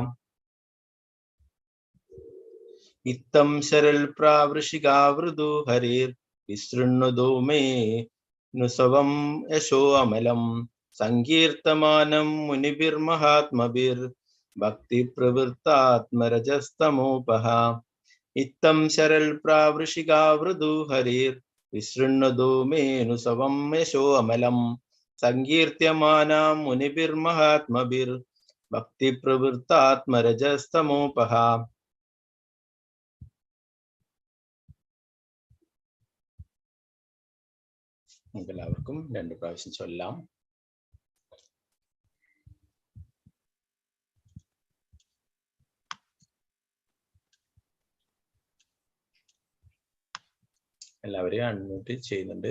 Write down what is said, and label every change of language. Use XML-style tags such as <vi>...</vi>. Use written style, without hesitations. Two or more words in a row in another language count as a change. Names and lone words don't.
<sa>ഇത്തം ശരൽ പ്രാവൃഷികാവൃതു ഹരിർ വിസൃണ്വദോ മേ അനുസവം യശോമലം സങ്കീർത്തമാനം മുനിഭിർമഹാത്മഭിർ ഭക്തി പ്രവൃത്താത്മരജസ്തമോപഹ. इत्थं शरल प्रावृषिका वृदु हरिर् विसृण्वदो मेऽनुसवं यशो अमलम् संकीर्त्यमाना मुनिभिर्महात्मभिर् भक्ति प्रवृत्तात्मरजस्तमोपः.</sa> <ml>എല്ലാവർക്കും 2 പ്രാവശ്യം ചൊല്ലാം. എല്ലാവരെയും അൺമ്യൂട്ട് ചെയ്യുന്നുണ്ട്.</ml>